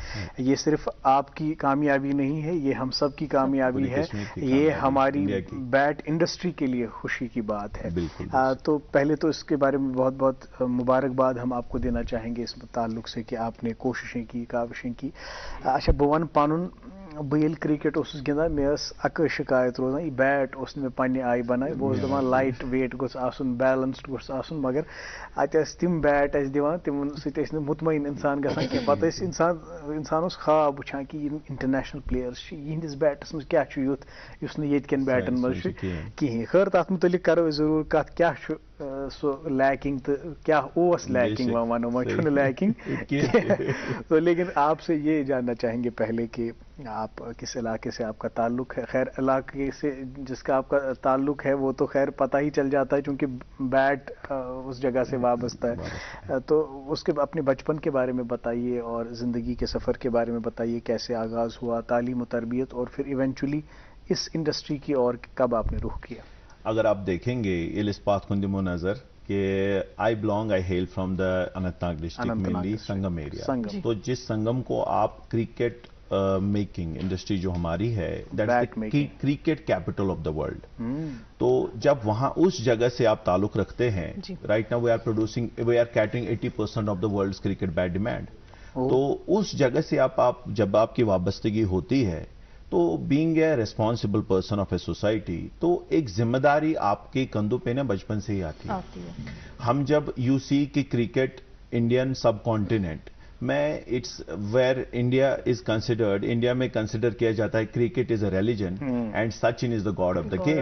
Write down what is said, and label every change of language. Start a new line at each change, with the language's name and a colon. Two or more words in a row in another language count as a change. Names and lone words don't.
Urdu: یہ صرف آپ کی کامیابی نہیں ہے, یہ ہم سب کی کامیابی ہے, یہ ہماری
English: bat industry
Urdu: کے لیے خوشی کی بات ہے. تو پہلے تو اس کے بارے میں بہت بہت مبارکباد ہم آپ کو دینا چاہیں گے اس تعلق سے کہ آپ نے کوششیں کی, کاوشیں کی.
Kashmiri: اچھا بہ ون پنن بہل کرکٹ اوسس گندان, مے ٲس اکے شکایت روزان, یہ بیٹ اوس نہٕ مےٚ پننہِ آیہِ بنٲے, بہٕ اوسُس دپان
English: light weight
Kashmiri: گوٚژھ آسُن, بیلنسڈ گوٚژھ آسُن, مگر اتہِ ٲسۍ تِم بیٹ اَسہِ دِوان تِمن سۭتۍ ٲسۍ نہٕ مطمعین انسان گژھان کینٛہہ. پتہٕ ٲسۍ انسان اوس خواب وٕچھان کہِ یِم
English: international players
Kashmiri: چھِ, یِہنٛدِس بیٹس منٛز کیٛاہ چھُ یُتھ یُس نہٕ ییٚتہِ کٮ۪ن بیٹن منٛز چھُ کِہیٖنۍ. خٲر تتھ متعلق کرو أسۍ ضروٗر کتھ, کیٛاہ چھُ سُہ لیکنگ تہٕ کیا اوس لیکنگ, وۄنۍ ونو وۄنۍ چھُنہٕ لیکنگ.
Urdu: تو لیکن آپ سے یہ جاننا چاہیں گے پہلے کہ آپ کس علاقے سے آپ کا تعلق ہے. خیر علاقے سے جس کا آپ کا تعلق ہے وہ تو خیر پتہ ہی چل جاتا ہے چونکہ بیٹ اس جگہ سے وابستہ ہے. تو اس کے اپنے بچپن کے بارے میں بتائیے اور زندگی کے سفر کے بارے میں بتائیے, کیسے آغاز ہوا, تعلیم و تربیت, اور پھر ایونچولی اس انڈسٹری کی اور کب آپ نے رخ کیا. اگر آپ دیکھیں گے ایلس پاتھ کن دمو نظر کہ
English: I hail from the Anantnag district mainly Sangam area.
Urdu: تو جس سنگم کو آپ
English: cricket making industry
Urdu: جو ہماری ہے
English: cricket capital of the world,
Urdu: تو جب وہاں اس جگہ سے آپ تعلق رکھتے ہیں,
English: right now we are catering 80% of the world cricket bat demand.
Urdu: تو اس جگہ سے جب آپ کی وابستگی ہوتی ہے تو
English: being a responsible person of a society,
Urdu: تو ایک ذمہ داری آپ کے کندھوں پہ نا بچپن سے ہی آتی ہے. ہم جب
English: you see کہ cricket Indian subcontinent میں it's where India is considered,
Urdu: انڈیا میں کنسیڈر کیا جاتا ہے
English: cricket is a religion and Sachin is the god of the game.